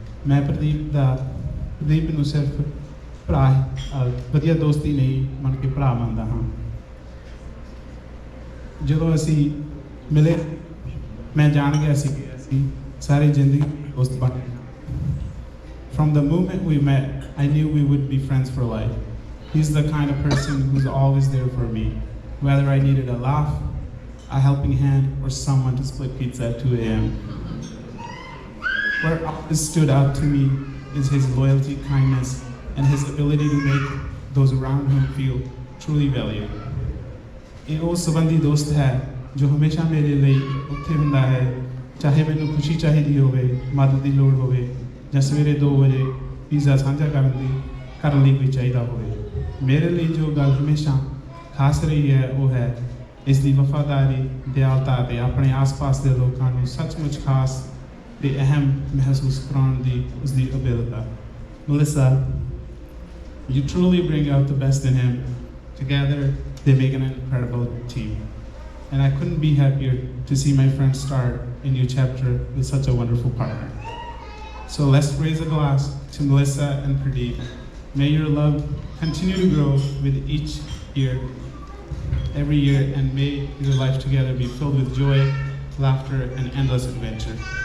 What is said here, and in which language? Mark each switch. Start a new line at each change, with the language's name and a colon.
Punjabi: ਮੈਂ ਪ੍ਰਦੀਪ ਨੂੰ ਸਿਰਫ ਭਰਾ ਵਧੀਆ ਦੋਸਤੀ ਨਹੀਂ ਮੰਨ ਕੇ ਭਰਾ ਮੰਨਦਾ ਹਾਂ। ਜਦੋਂ ਅਸੀਂ ਮਿਲੇ ਮੈਂ ਜਾਣ ਗਿਆ ਸੀ ਕਿ ਅਸੀਂ ਸਾਰੀ ਜ਼ਿੰਦਗੀ ਦੋਸਤ ਬਣ ਗਏ।
English: From the moment we met, I knew we would be friends for life. He's the kind of person who's always there for me, whether I needed a laugh, a helping hand, or someone to split pizza at 2 a.m. What always stood out to me is his loyalty, kindness, and his ability to make those around him feel truly valued.
Punjabi: ਇਹ ਉਹ ਸੰਬੰਧੀ ਦੋਸਤ ਹੈ ਜੋ ਹਮੇਸ਼ਾ ਮੇਰੇ ਲਈ ਉੱਥੇ ਹੁੰਦਾ ਹੈ, ਚਾਹੇ ਮੈਨੂੰ ਖੁਸ਼ੀ ਚਾਹੀਦੀ ਹੋਵੇ, ਮਦਦ ਦੀ ਲੋੜ ਹੋਵੇ, ਜਾਂ ਸਵੇਰੇ 2 ਵਜੇ ਪੀਜ਼ਾ ਸਾਂਝਾ ਕਰਨ ਲਈ ਕੋਈ ਚਾਹੀਦਾ ਹੋਵੇ। ਮੇਰੇ ਲਈ ਜੋ ਗੱਲ ਹਮੇਸ਼ਾ ਖਾਸ ਰਹੀ ਹੈ ਉਹ ਹੈ ਇਸ ਦੀ ਵਫਾਦਾਰੀ, ਦਿਆਲਤਾ ਅਤੇ ਆਪਣੇ ਆਸ-ਪਾਸ ਦੇ ਲੋਕਾਂ ਨੂੰ ਸੱਚਮੁੱਚ ਖਾਸ ਤੇ ਅਹਿਮ ਮਹਿਸੂਸ ਕਰਾਉਣ ਦੀ ਉਸਦੀ ਅਬਿਲਤਾ।
English: Melissa, you truly bring out the best in him. Together, they make an incredible team. And I couldn't be happier to see my friend start a new chapter with such a wonderful partner. So let's raise a glass to Melissa and Pradeep. May your love continue to grow with each year, every year, and may your life together be filled with joy, laughter, and endless adventure.